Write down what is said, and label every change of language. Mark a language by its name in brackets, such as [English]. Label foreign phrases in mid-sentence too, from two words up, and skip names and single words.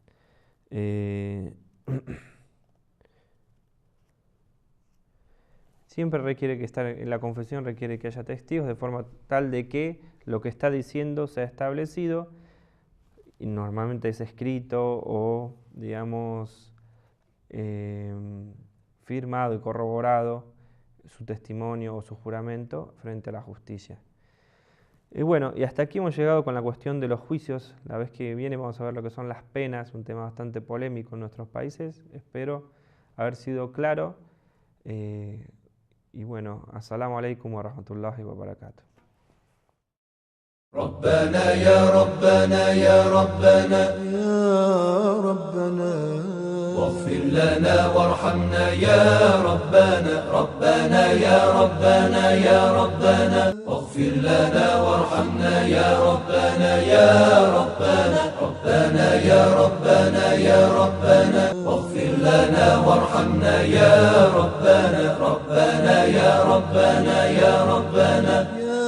[Spanish] Siempre requiere que estar en la confesión, requiere que haya testigos, de forma tal de que lo que está diciendo sea establecido, y normalmente es escrito o, digamos, firmado y corroborado su testimonio o su juramento frente a la justicia. Y bueno, y hasta aquí hemos llegado con la cuestión de los juicios. La vez que viene vamos a ver lo que son las penas, un tema bastante polémico en nuestros países. Espero haber sido claro. Y bueno, [Arabic] السلام عليكم و رحمة الله و بركاته. ربنا يا ربنا يا ربنا يا ربنا واغفر لنا وارحمنا يا ربنا ربنا يا ربنا يا ربنا واغفر لنا وارحمنا يا ربنا يا ربنا ربنا يا ربنا يا ربنا واغفر لنا وارحمنا يا ربنا ربنا يا ربنا يا ربنا